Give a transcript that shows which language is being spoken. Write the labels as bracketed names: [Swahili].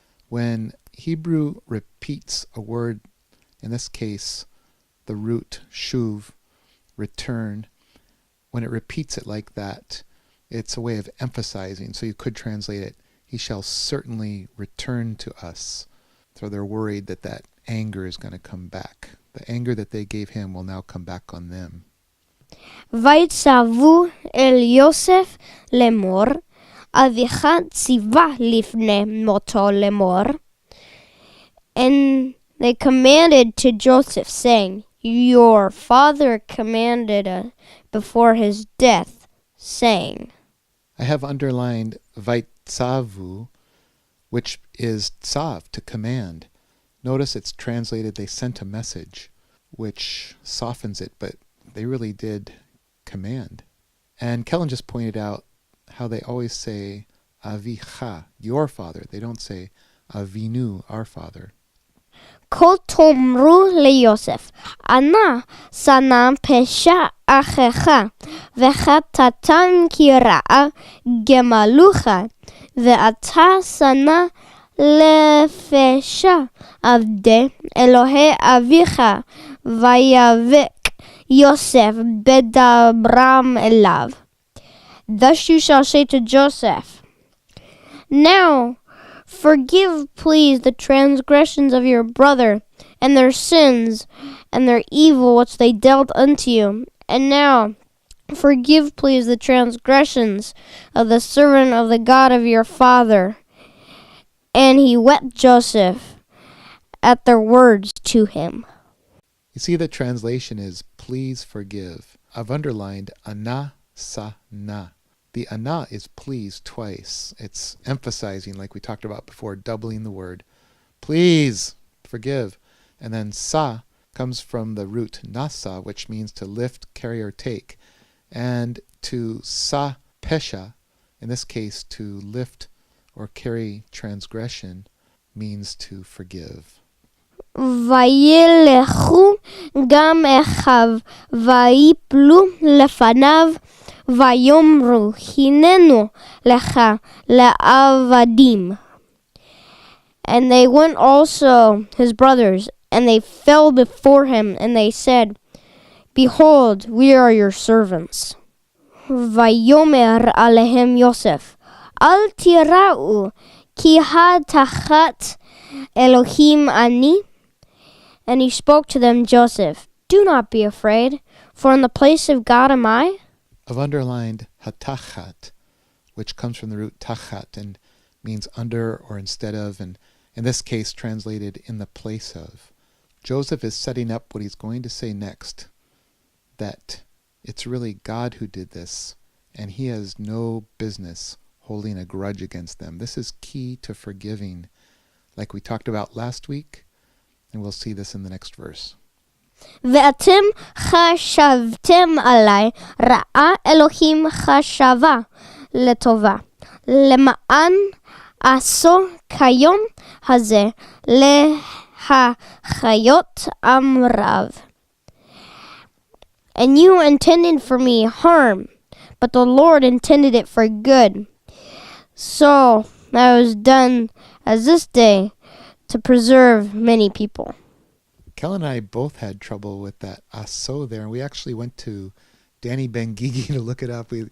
[English] When Hebrew repeats a word, in this case, the root shuv, return, when it repeats it like that, it's a way of emphasizing. So you could translate it, he shall certainly return to us. So they're worried that that anger is going to come back. The anger that they gave him will now come back on them. [Hebrew] ויצוו אל יוסף לאמור, אביך ציווה לפני מותו לאמור. [English] And they commanded to Joseph, saying, your father commanded before his death, saying. I have underlined vaitzavu, which is tzav, to command. Notice it's translated, they sent a message, which softens it, but they really did command. And Kellan just pointed out how they always say avicha, your father. They don't say avinu, our father. [Hebrew] כה תאמרו ליוסף, אנא שנא פשע אחיך, וחטאתם כי רעה גמלוך, ואתה שנא לפשע עבדי אלוהי אביך, ויבק יוסף בדברם אליו. [English] Thus you shall say to Joseph, now forgive, please, the transgressions of your brother, and their sins, and their evil which they dealt unto you. And now forgive, please, the transgressions of the servant of the God of your father. And he wept Joseph at their words to him. You see, the translation is, please forgive. I've underlined ana sa na. The ana is please twice. It's emphasizing, like we talked about before, doubling the word. Please forgive. And then sa comes from the root nasa, which means to lift, carry, or take. And to sa pesha, in this case to lift or carry transgression, means to forgive. [Hebrew] וילכו גם אחיו, ויפלו לפניו, ויאמרו, הננו לך לעבדים. [English] And they went also, his brothers, and they fell before him, and they said, behold, we are your servants. [Hebrew] ויאמר עליהם יוסף, אל תיראו, כי התחת אלוהים אני. [English] And he spoke to them, Joseph, do not be afraid, for in the place of God am I. I've underlined hatachat, which comes from the root tachat and means under or instead of, and in this case translated in the place of. Joseph is setting up what he's going to say next, that it's really God who did this, and he has no business holding a grudge against them. This is key to forgiving, like we talked about last week, and we'll see this in the next verse. [Hebrew] ואתם חשבתם עלי רעה, אלוהים חשבה לטובה, למען עשו כיום הזה להחיות עם רב. [English] And you intended for me harm, but the Lord intended it for good. So that was done as this day to preserve many people. Kellan and I both had trouble with that aso there, and we actually went to Danny Ben-Gigi to look it up.